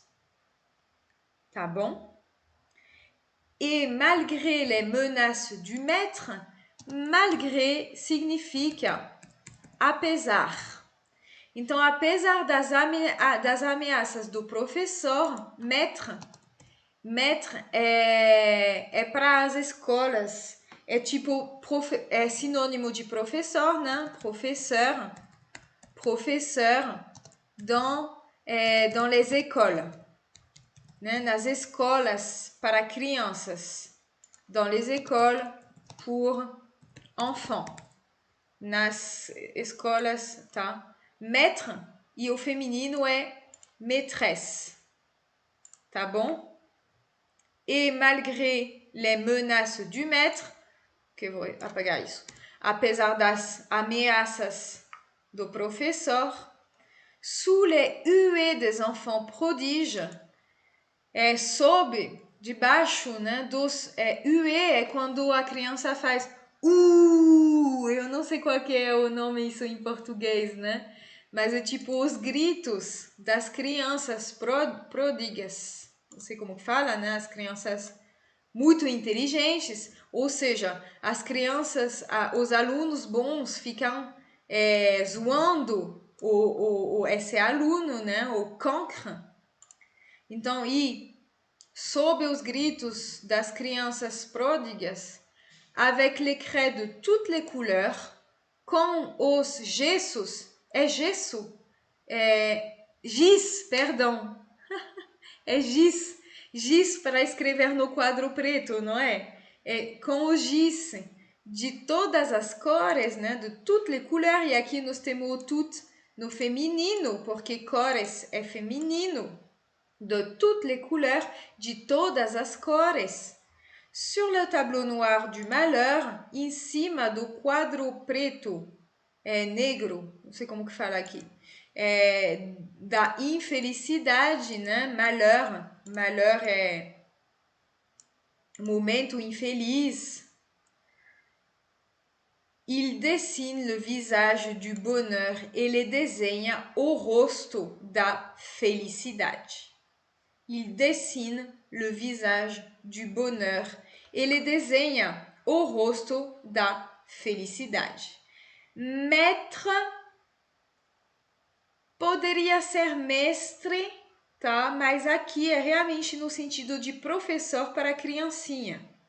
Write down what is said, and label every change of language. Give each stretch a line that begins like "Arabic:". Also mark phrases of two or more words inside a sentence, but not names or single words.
Portuguese: Tá bom?
French: Et malgré les menaces du maître, malgré
Portuguese: significa apesar. Então, apesar das ameaças do professor, maître é para as escolas, é tipo, é sinônimo de professor, né?
French: Professeur dans les écoles,
Portuguese: né? Nas escolas para crianças,
French: dans les écoles pour enfants,
Portuguese: nas escolas, tá? Maître e o feminino é maîtresse, tá bom?
French: Et malgré les menaces du maître,
Portuguese: que eu vou apagar isso, apesar das ameaças do professor,
French: sous les huées des enfants prodiges,
Portuguese: sob, debaixo, né, dos huées é quando a criança faz eu não sei qual que é o nome isso em português, né? Mas é tipo os gritos das crianças pródigas. Não sei como fala, né? As crianças muito inteligentes, ou seja, as crianças, os alunos bons ficam zoando esse aluno, né? O cancre. Então, sob os gritos das crianças pródigas,
French: avec les craies de toutes les couleurs,
Portuguese: com os gessos, gesso? Giz, perdão. Giz para escrever no quadro preto, não é? Com o giz de todas as cores, né?
French: De toutes les couleurs,
Portuguese: e aqui nós temos o tout no feminino, porque cores é feminino.
French: De toutes les couleurs,
Portuguese: de todas as cores.
French: Sur le tableau noir du malheur,
Portuguese: em cima do quadro preto, negro, não sei como que fala aqui, da infelicidade, né? Malheur é momento infeliz.
French: Il dessine le visage du bonheur,
Portuguese: ele desenha o rosto da felicidade.
French: Il dessine le visage du bonheur,
Portuguese: ele desenha o rosto da felicidade. Maître poderia ser mestre, tá? Mas aqui é realmente no sentido de professor para criancinha.